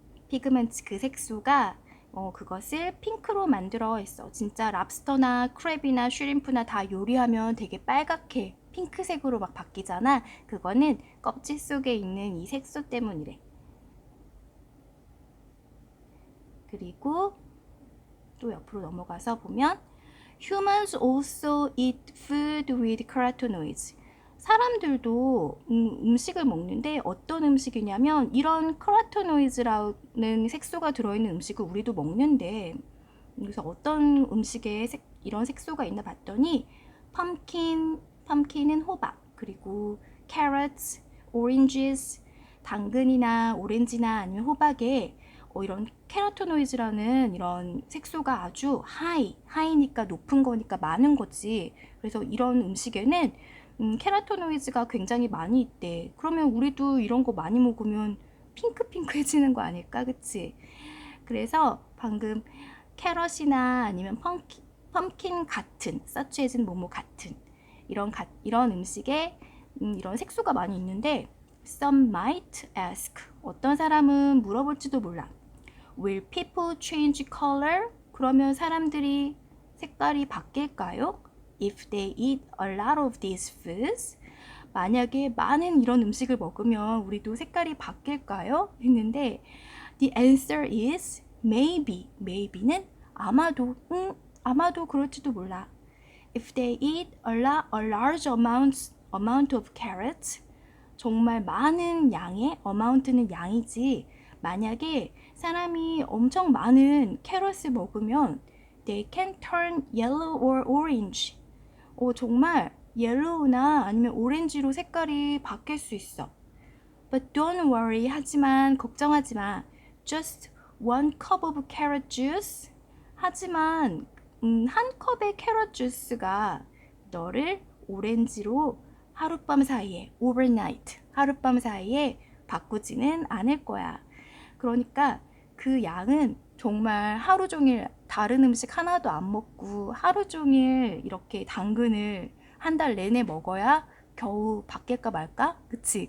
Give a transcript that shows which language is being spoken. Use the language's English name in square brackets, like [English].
[Korean] pigments 그 색소가 그것을 핑크로 만들어 있어. 진짜 랍스터나 크랩이나 슈림프나 다 요리하면 되게 빨갛게 핑크색으로 막 바뀌잖아. 그거는 껍질 속에 있는 이 색소 때문이래. 그리고 또 옆으로 넘어가서 보면 [English] Humans also eat food with carotenoids. [Korean] 사람들도 음식을 먹는데 어떤 음식이냐면 이런 carotenoids라는 색소가 들어있는 음식을 우리도 먹는데 그래서 어떤 음식에 이런 색소가 있나 봤더니 펌킨은 호박, 그리고 carrots, oranges, 당근이나 오렌지나 아니면 호박에 이런 캐로토노이즈라는 이런 색소가 아주 하이니까 높은 거니까 많은 거지. 그래서 이런 음식에는 캐로토노이즈가 굉장히 많이 있대. 그러면 우리도 이런 거 많이 먹으면 핑크핑크해지는 거 아닐까, 그치? 그래서 방금 캐럿이나 아니면 펌킨 같은, such as는 뭐뭐 같은 이런 음식에 이런 색소가 많이 있는데 [English] some might ask, [Korean] 어떤 사람은 물어볼지도 몰라. [English] Will people change color? [Korean] 그러면 사람들이 색깔이 바뀔까요? [English] If they eat a lot of these foods? [Korean] 만약에 많은 이런 음식을 먹으면 우리도 색깔이 바뀔까요? 했는데 [English] the answer is maybe. [Korean] maybe는 아마도 그럴지도 몰라. [English] If they eat a large amount of carrots, [Korean] 정말 많은 양의 amount는 양이지. 만약에 사람이 엄청 많은 캐럿을 먹으면 [English] they can turn yellow or orange. [Korean] 정말 옐로우나 아니면 오렌지로 색깔이 바뀔 수 있어. [English] But don't worry. [Korean] 하지만 걱정하지 마. [English] Just one cup of carrot juice. [Korean] 하지만 한 컵의 캐럿 주스가 너를 오렌지로 하룻밤 사이에 overnight, 하룻밤 사이에 바꾸지는 않을 거야. 그러니까 그 양은 정말 하루 종일 다른 음식 하나도 안 먹고 하루 종일 이렇게 당근을 한 달 내내 먹어야 겨우 바뀔까 말까? 그치?